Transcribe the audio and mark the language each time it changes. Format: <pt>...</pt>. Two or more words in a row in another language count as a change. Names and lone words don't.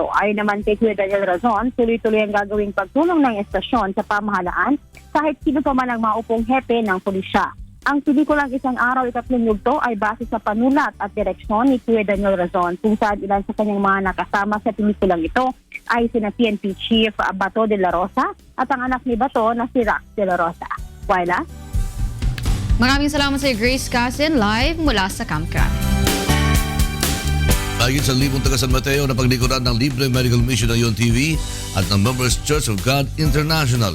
<tl>Ayon naman kay Kuya Daniel Razon, tuloy-tuloy ang gagawing pagtulong ng estasyon sa pamahalaan kahit sino pa man ang maupong hepe ng pulisya. Ang pelikulang Isang Araw Ikatlong Yugto ay base sa panulat at direksyon ni Kuya Daniel Razon, kung saan ilan sa kanyang mga nakasama sa pelikulang ito ay sina PNP Chief Bato de la Rosa at ang anak ni Bato na si Rax de la Rosa. Wyla? Maraming salamat sa Grace Casin, live mula sa Camcrab. Mahigit sa 1,000 taga San Mateo na paglikuran ng libreng</tl> <en>medical mission</en> <tl>ng UNTV at ng Members Church of God International.</tl>